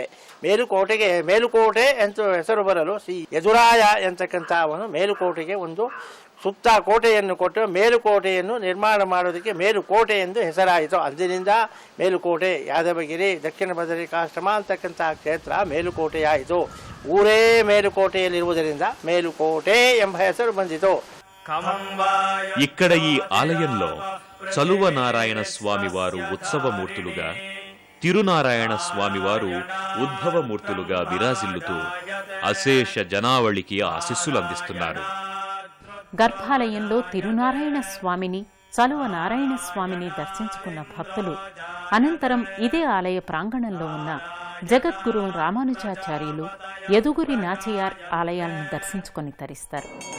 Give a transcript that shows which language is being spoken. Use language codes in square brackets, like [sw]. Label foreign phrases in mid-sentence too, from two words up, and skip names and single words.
[kn] ಮೇಲುಕೋಟೆ ಅಂತ ಹೆಸರು ಬರಲು ಶ್ರೀ ಯದುರಾಯ ಎಂತಕ್ಕಂಥವನು ಮೇಲುಕೋಟೆಗೆ ಒಂದು ಸುತ್ತ ಕೋಟೆಯನ್ನು ಕೊಟ್ಟು ಮೇಲುಕೋಟೆಯನ್ನು ನಿರ್ಮಾಣ ಮಾಡೋದಕ್ಕೆ ಮೇಲುಕೋಟೆ ಎಂದು ಹೆಸರಾಯಿತು. ಅಂದಿನಿಂದ ಮೇಲುಕೋಟೆ, ಯಾದವಗಿರಿ, ದಕ್ಷಿಣ ಬದರಿಕಾಶ್ರಮ ಅಂತಕ್ಕಂತಹ ಕ್ಷೇತ್ರ ಮೇಲುಕೋಟೆಯಾಯಿತು. ಊರೇ ಮೇಲುಕೋಟೆಯಲ್ಲಿರುವುದರಿಂದ ಮೇಲುಕೋಟೆ ಎಂಬ ಹೆಸರು ಬಂದಿತು. [te] ఇక్కడ ఈ ఆలయంలో చలువ నారాయణ స్వామివారు ఉత్సవమూర్తులుగా, తిరునారాయణ స్వామివారు ఉద్భవమూర్తులుగా విరాజిల్లుతూ అశేష జనావళికి ఆశీస్సులందిస్తున్నారు. గర్భాలయంలో తిరునారాయణ స్వామిని, చలువ నారాయణ స్వామిని దర్శించుకున్న భక్తులు అనంతరం ఇదే ఆలయ ప్రాంగణంలో ఉన్న జగద్గురు రామానుజాచార్యులు, యదుగురి నాచయార్ ఆలయాలను దర్శించుకొని తరిస్తారు.